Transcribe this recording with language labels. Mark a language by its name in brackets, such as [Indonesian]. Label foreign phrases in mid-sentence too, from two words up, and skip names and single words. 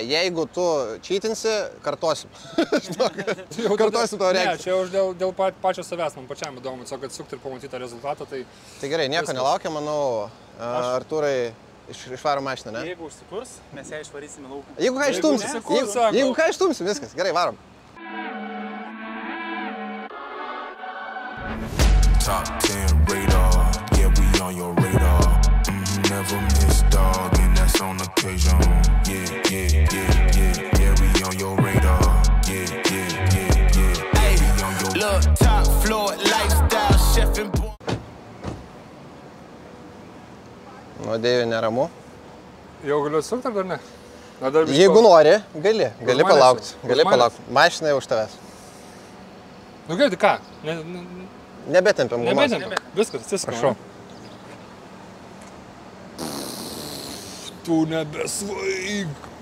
[Lithuanian] Jeigu tu čytinsi, kartosim. Kartosim tavo reakciją. Ne, čia jau dėl pačio savęs, man pačiam įdomu, tiesiog atsisukti ir pamatyti tą rezultatą. Tai gerai, nieko nelaukiam, manau, Artūrai išvarom mašiną, ne? Jeigu užsikurs, mes ją išvarysim į lauką. Jeigu ką ištumsim, viskas. Gerai, varom. [English] Top 10 radar, yeah, we on your radar. Never miss, dog, and that's on occasion. Yeah, we on your radar. Yeah. Hey, we on your look, top floor, lifestyle, chef and boy. [Lithuanian] Nu, Deivi, neramu. Jau galiu atsukti ar dar ne? Jeigu nori, gali palaukti. Mašina jau už tavęs. Nu gerai, tai ką? Nebetempiam gumos. Viskas, atsiprašau. Tu nebesvaig.